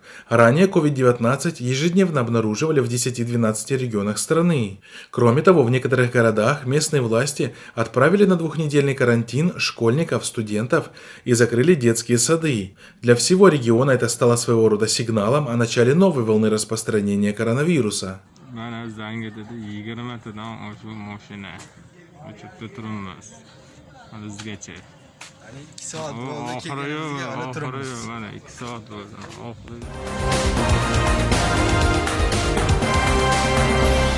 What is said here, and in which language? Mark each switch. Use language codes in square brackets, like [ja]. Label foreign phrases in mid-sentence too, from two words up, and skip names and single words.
[ru] Ранее COVID-19 ежедневно обнаруживали в 10-12 регионах страны. Кроме того, в некоторых городах местные власти отправили на двухнедельный карантин школьников, студентов и закрыли детские сады. Для всего региона это стало своего рода сигналом о начале новой волны распространения коронавируса. [uz] Mana zanga dedi 20 tadan oshiq mashina o'chibda turibmiz halizgacha. Ya'ni 2 soat bo'ldi kelganimizga ana turibmiz. Mana 2 soat bo'ldi.